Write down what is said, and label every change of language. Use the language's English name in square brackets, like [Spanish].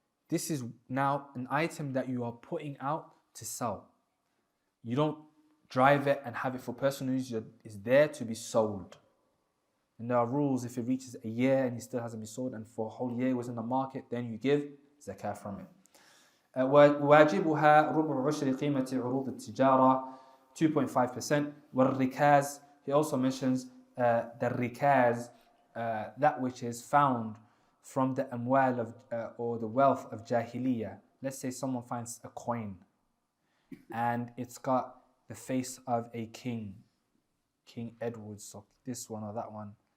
[English] This is now an item that you are putting out to sell. You don't drive it and have it for personal use, it's there to be sold. And there are rules. If it reaches a year and it still hasn't been sold, and for a whole year it was in the market, then you give zakah from it. [Arabic] واجبها ربع عشر قيمة عروض التجارة, 2.5%. [English] والركاز, he also mentions the rikaz, that which is found from the amwal of or the wealth of jahiliyyah. Let's say someone finds a coin and it's got the face of a king, King Edward, so this one or that one.